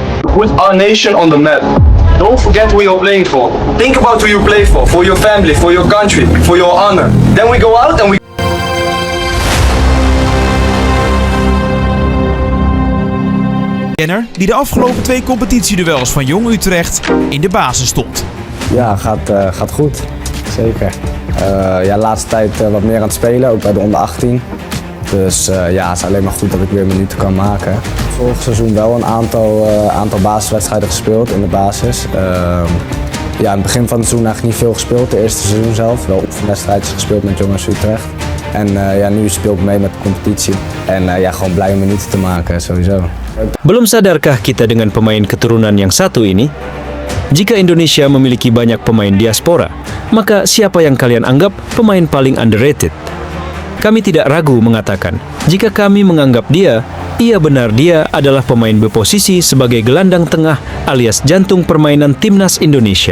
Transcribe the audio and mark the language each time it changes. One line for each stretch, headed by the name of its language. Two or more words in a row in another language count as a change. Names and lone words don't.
English: put our nation on the map. Don't forget who you're playing for. Think about who you play for your family, for your country, for your honor. Then we go out and we
Dutch: Jenner, die de afgelopen 2 competitieduels van Jong Utrecht in de basis stond. Ja, gaat goed. Zeker. Ja, de laatste tijd wat meer aan het spelen, ook bij de onder 18. Dus ja, het is alleen maar goed dat ik weer minuten kan maken. Vorig seizoen wel een aantal basiswedstrijden gespeeld in de basis. Ja, in het begin van het seizoen eigenlijk niet veel gespeeld. De eerste seizoen zelf, wel oefenwedstrijdjes gespeeld met Jong Utrecht. En ja, nu speel ik mee met de competitie. En ja, gewoon blij om minuten te maken, sowieso.
Indonesian: Belum sadarkah kita dengan pemain keturunan yang satu ini? Jika Indonesia memiliki banyak pemain diaspora, maka siapa yang kalian anggap pemain paling underrated? Kami tidak ragu mengatakan, jika kami menganggap dia, iya benar dia adalah pemain berposisi sebagai gelandang tengah alias jantung permainan timnas Indonesia.